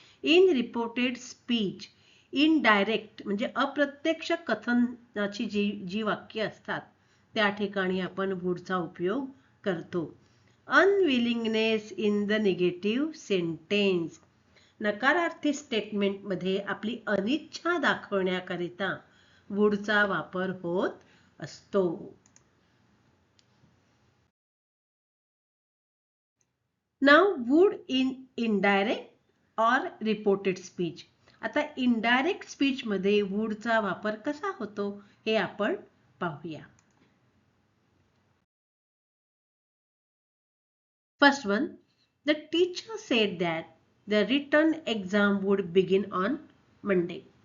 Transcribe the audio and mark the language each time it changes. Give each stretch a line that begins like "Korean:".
English: in reported speech indirect
Marathi: म्हणजे अप्रत्यक्ष कथनाची जी वाक्य असतात त्या ठिकाणी आपण वुडचा उपयोग करतो.
English: unwillingness in the negative sentence
Marathi: नकारार्थी statement मध्ये आपली अनिच्छा दाखवण्याकरिता वुडचा वापर होत असतो.
English: Now would in indirect और reported speech.
Marathi: आता इनडायरेक्ट स्पीच मध्ये वुडचा वापर कसा होतो हे आपण पाहूया.
English: First one, the teacher said that the written exam would begin on Monday.